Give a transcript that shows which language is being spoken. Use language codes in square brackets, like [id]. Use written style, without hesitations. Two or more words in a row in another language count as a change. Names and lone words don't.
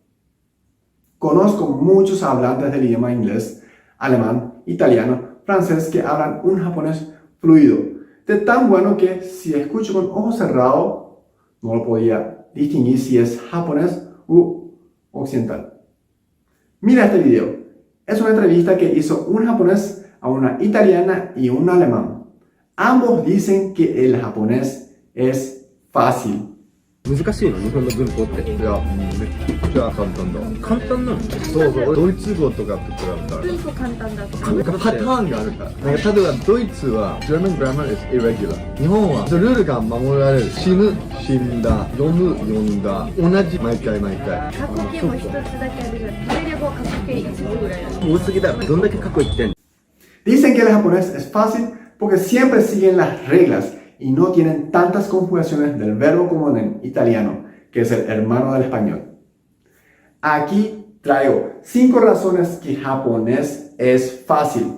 [es] Conozco muchos hablantes del idioma inglés, alemán, italiano, francés que hablan un japonés fluido, de tan bueno que si escucho con ojos cerrados, no lo podía distinguir si es japonés u occidental. Mira este video. Es una entrevista que hizo un japonés a una italiana y un alemán. Ambos dicen que el japonés es fácil. [ja] 難しいの日本の文法って。いや、めっちゃ簡単だ。簡単なの？そうそう。ドイツ語とかと比べたら。文法簡単だ。なんかパターンがあるから。なんか例えばドイツは [en] German grammar is irregular。 [ja] 日本はルールが守られる。死ぬ、死んだ、読む、読んだ。同じ毎回毎回。過去形も一つだけあるじゃん。それでも過去形一部ぐらいある。多すぎだろ。どんだけ過去言ってんの？ [es] Dicen que el japonés es fácil porque siempre siguen las reglas y no tienen tantas conjugaciones del verbo como en italiano, que es el hermano del español. Aquí traigo 5 razones que japonés es fácil.